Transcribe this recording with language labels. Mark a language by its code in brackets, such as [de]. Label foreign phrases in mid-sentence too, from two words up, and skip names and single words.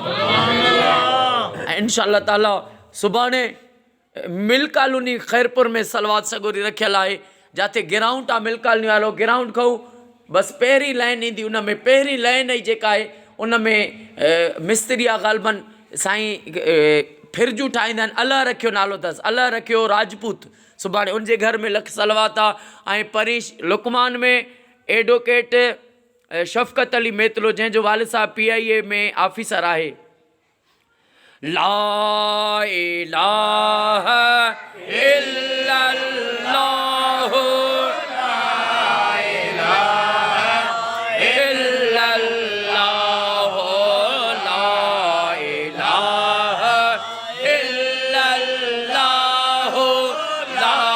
[sd] ऐं [ar] إن شاء الله تعالى [sd] सुभाणे मिल कॉलोनी खैरपुर में सलवात सगोरी रखियल आहे, जिते ग्राउंड आहे मिल कॉलोनी वारो ग्राउंड खां बसि पहिरीं लाइन ईंदी, उन में पहिरीं लाइन ई जेका आहे उन में मिस्त्री आहे ग़ालिबन साईं फिरजू ठाहींदा आहिनि, अलाह रखियो नालो अथसि, अलाह रखियो राजपूत। सुभाणे उनजे घर में लख सलवात आहे। ऐं परीश लुकमान में एडवोकेट शफ़क़त अली मेतलो, जंहिंजो वालिद साहब PIA में ऑफिसर आहे। [ar] لا إله إلا الله، لا إله إلا الله، لا إله إلا الله، لا